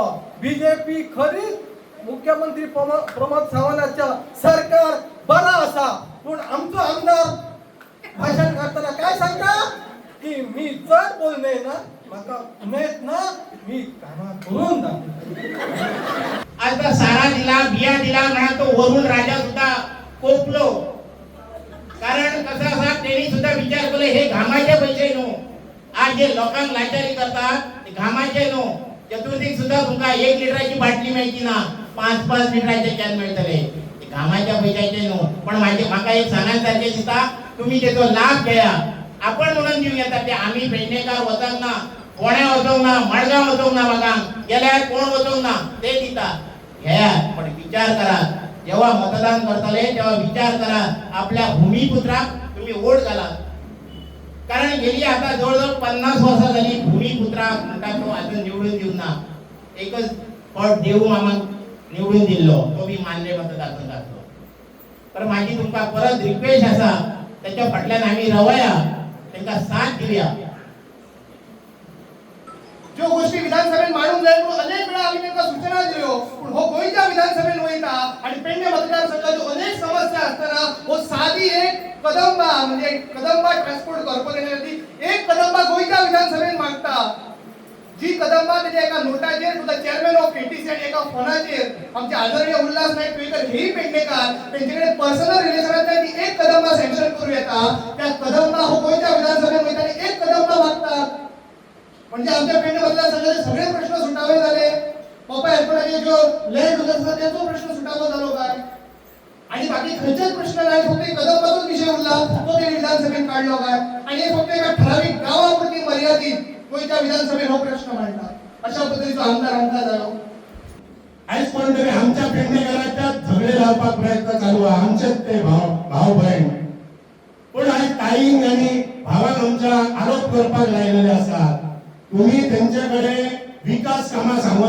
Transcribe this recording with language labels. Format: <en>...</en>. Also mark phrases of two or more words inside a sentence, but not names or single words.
<kok>बीजेपी खरी मुख्यमंत्री प्रमोद सावंताच्या सरकार बरा असा पण आमचो आमदार भाषण करताना काय सांगता की मी चड बोलणे ना म्हाका उमेद ना मी कामां करून दाखयता. आता सारा दिला बिया दिला म्हणा तो वरून राजा सुद्धा कोपलो. कारण कसं असा त्यांनी सुद्धा विचार केला हे घामाचे पैसे नो. आज जे लोकांना लाचारी करतात ते घामाचे नो. चतुर्थीक सुद्धा तुमका 1 लिटराची बाटली मिळती ना 5-5 लिटराचे कॅन मिळतले. कामाच्या पैशाचे नो. पण म्हाका एक सांगायसारखे दिसता तुम्ही त्याचा लाभ घ्या. आपण म्हणून जीव येतात ते आम्ही पेडणेकार वचोंक ना फोण्या वचोंक ना मडगांव वचोंक ना म्हाका गेल्यार कोण वचोंक ना ते दिता घ्या. पण विचार करा जेव्हा मतदान करतले तेव्हा विचार करा आपल्या भूमिपुत्राक तुम्ही वोट घाला. कारण गेली आता जवळजवळ 50 वर्षा झाली भूमिपुत्राक म्हणटा तो अजून निवडून दिवं ना. एकच फट देऊ आम्हाला निवडून दिल्लो तो बी मान्य मतदारसंघातलो. तर माझी तुमका परत रिक्वेस्ट असा त्याच्या फाटल्यान आम्ही रवया त्यांना साथ दिवया. ज्यो गोष्टी विधानसभेत मांडून जाय म्हणून अनेक वेळा आम्ही त्यांना सूचना दिल्यो पण हो गोंयच्या विधानसभेत वयता आणि पेडणे मतदारसंघाच्यो अनेक समस्या असताना हो साधी एक कदंबा म्हणजे कदंबा ट्रान्सपोर्ट कॉर्पोरेशनाची एक कदंबा गोंयच्या विधानसभेत मागता. जी कदंबा म्हणजे एका नोटाचेर सुद्धा</kok> <en>chairman of KTC</en> <kok>आणि एका फोनाचेर आमचे आदरणीय उल्हास नाईक पेडणेकर हेही पेडणेकार त्यांच्याकडे</kok> <en>personal relationातल्या</en> <kok>ती एक कदंबा सँक्शन करू येता. त्या कदंबा हो गोंयच्या विधानसभेत वयता आणि एक कदंबा मागतात म्हणजे आमच्या पेडणे मतदारसंघाचे सगळे प्रश्न सुटावे झाले. पप्पा एअरपोर्टाचे जो</kok> <en>land owners</en> <kok>आसा त्यांचो प्रश्न सुटावो जालो काय आणि बाकी खंयचेच प्रश्न नाही फक्त कदंबाचोच विषय उरला तो ते विधानसभेत काढलो काय आणि हे फक्त एका ठराविक गावापुरती मर्यादित गोंयच्या विधानसभेत हो प्रश्न मांडला अशा पद्धतीचो आमदार आमकां जालो आयज कोण तरी आमच्या पेडणेकरांच्या झगडे लावपाक प्रयत्न चालू आहा आमचेच ते भाव भयण पण आयज ताईंक आनी भावांक आमच्या आरोप करपाक लायलेले आसात तुम्ही त्यांच्याकडे विकास कामां सांगू</kok>